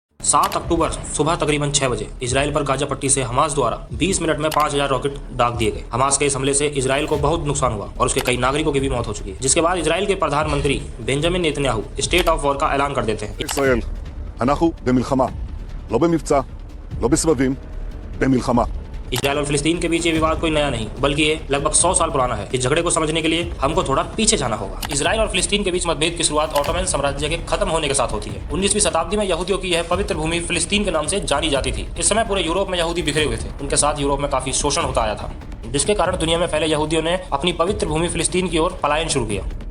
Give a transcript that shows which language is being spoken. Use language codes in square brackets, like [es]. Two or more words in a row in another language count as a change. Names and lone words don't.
[hi] 7 अक्टूबर सुबह तकरीबन 6 बजे इजराइल पर गाजा पट्टी से हमास द्वारा 20 मिनट में 5000 रॉकेट दाग दिए गए। हमास के इस हमले से इजराइल को बहुत नुकसान हुआ और उसके कई नागरिकों की भी मौत हो चुकी है, जिसके बाद इजराइल के प्रधानमंत्री बेंजामिन नेतन्याहू [en] state of war [hi] का ऐलान कर देते हैं। [he] ישראל, אנחנו במלחמה, לא במבצע, לא בסבבים, במלחמה। [hi] इजराइल और फिलिस्तीन के बीच ये विवाद कोई नया नहीं, बल्कि ये लगभग 100 साल पुराना है। इस झगड़े को समझने के लिए हमको थोड़ा पीछे जाना होगा। इजराइल और फिलिस्तीन के बीच मतभेद की शुरुआत ऑटोमन साम्राज्य के खत्म होने के साथ होती है। 19वीं शताब्दी में यहूदियों की यह पवित्र भूमि फिलिस्तीन के नाम से जानी जाती थी। इस समय पूरे यूरोप में यहूदी बिखरे हुए थे। उनके साथ यूरोप में काफी शोषण होता आया था, जिसके कारण दुनिया में फैले यहूदियों ने अपनी पवित्र भूमि फिलिस्तीन की ओर पलायन शुरू किया।